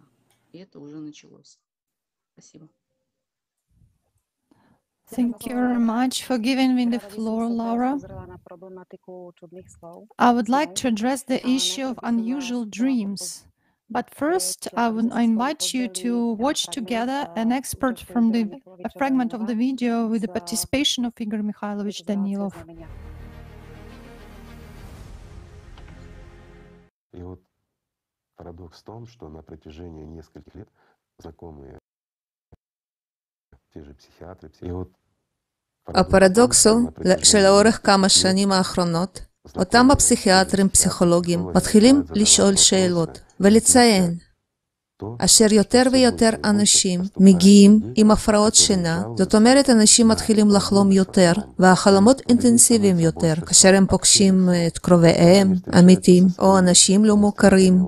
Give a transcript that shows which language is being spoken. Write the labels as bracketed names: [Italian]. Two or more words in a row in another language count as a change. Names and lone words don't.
[English] Thank you very much for giving me the floor, Laura. I would like to address the issue of unusual dreams. But first, I invite you to watch together an excerpt from a fragment of the video with the participation of Igor Mikhailovich Danilov. [Russian] Парадокс в том, что на протяжении нескольких лет знакомые те же психиатры, [Hebrew] הפרדוקס הוא שלאורך כמה שנים האחרונות, אותם הפסיכיאטרים פסיכולוגים מתחילים לשאול שאלות ולציין אשר יותר ויותר אנשים מגיעים עם הפרעות שינה, זאת אומרת אנשים מתחילים לחלום יותר והחלומות אינטנסיביים יותר כאשר הם פוגשים את קרוביהם, עמיתים או אנשים לא מוכרים.